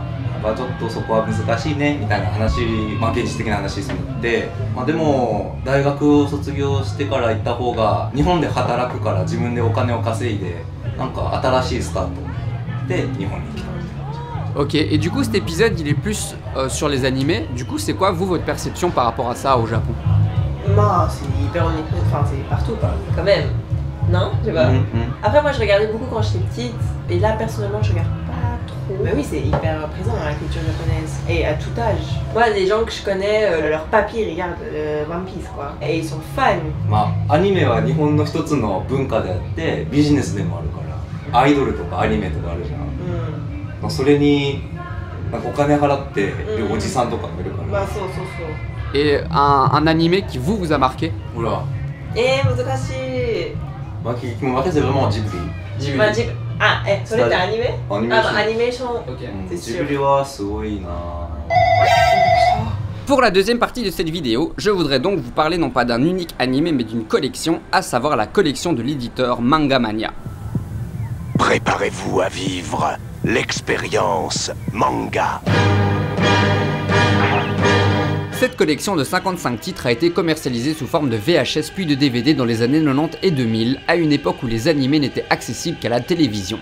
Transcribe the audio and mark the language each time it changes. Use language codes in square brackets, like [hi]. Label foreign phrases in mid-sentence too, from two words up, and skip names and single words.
[ja] ちょっとそこは難しいねみたいな話、まあ、現実的な話になって、まあ、でも大学を卒業してから行った方が日本で働くから自分でお金を稼いでなんか新しいスタートで日本に来たみたいな感じ。 [fr] Ok, et du coup cet épisode il est plus sur les animés. Du coup c'est quoi vous votre perception par rapport à ça au Japon? Moi, c'est hyper omniprésent, enfin c'est partout quoi, quand même. Non, je sais pas. Après moi je regardais beaucoup quand j'étais petite, et là personnellement je regarde pas trop. Mais oui, c'est hyper présent dans la culture japonaise, et à tout âge. Moi, les gens que je connais, leur papy regarde One Piece quoi, et ils sont fans. [ja] まあアニメは日本の一つの文化であってビジネスでもあるからアイドルとかアニメとかあるじゃん、まあ、それになんかお金払ってるおじさんとかもいるから、まあそうそうそう。 [fr] Et un animé qui vous a marqué? Oula. [ja] 難しい。 [fr] Moi c'est vraiment Ghibli. [ja] まあそれってアニメ？アニメーション。アニメーション。 Ok. ですよ。 Ghibli はすごいな。 [fr] Pour la deuxième partie de cette vidéo, je voudrais donc vous parler non pas d'un unique animé mais d'une collection, à savoir la collection de l'éditeur Mangamania. Préparez-vous à vivre l'expérience manga. Cette collection de 55 titres a été commercialisée sous forme de VHS puis de DVD dans les années 90 et 2000, à une époque où les animés n'étaient accessibles qu'à la télévision.